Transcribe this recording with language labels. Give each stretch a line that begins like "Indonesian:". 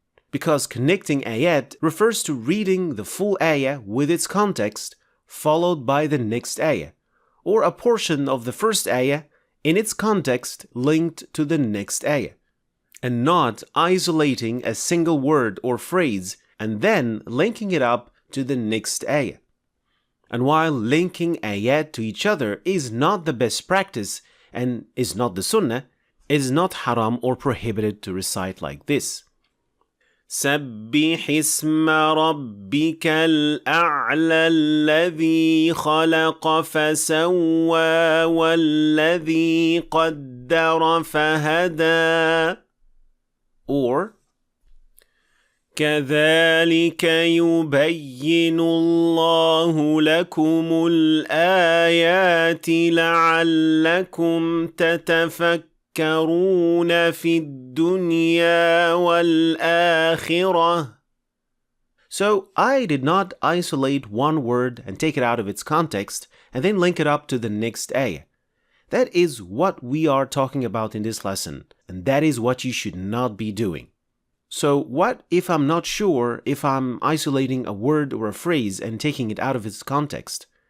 English: Because connecting ayat refers to reading the full ayah with its context, followed by the next ayah, or a portion of the first ayah in its context linked to the next ayah, and not isolating a single word or phrase and then linking it up to the next ayah. And while linking ayat to each other is not the best practice and is not the sunnah, it is not haram or prohibited to recite like this.
Arabic: سبح اسم ربك الأعلى الذي خلق فسوى والذي قدر فهدى. Or كذلك يبين الله لكم الآيات لعلكم تتفكرون في الدنيا والآخرة.
English: So I did not isolate one word and take it out of its context and then link it up to the next ayah. That is what we are talking about in this lesson, and that is what you should not be doing. So what if I'm not sure if I'm isolating a word or a phrase and taking it out of its context?